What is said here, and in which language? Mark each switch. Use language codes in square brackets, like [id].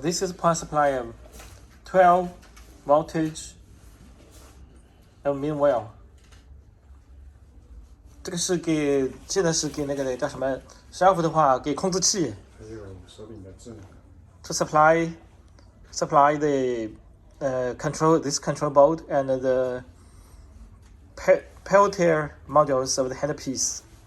[en] This is power supply of 12 voltage of main well. [zh] 这个是给现在是给那个叫什么？12伏的话给控制器。还有手柄的智能。 [en] To supply the control board and the peltier modules of the handpiece.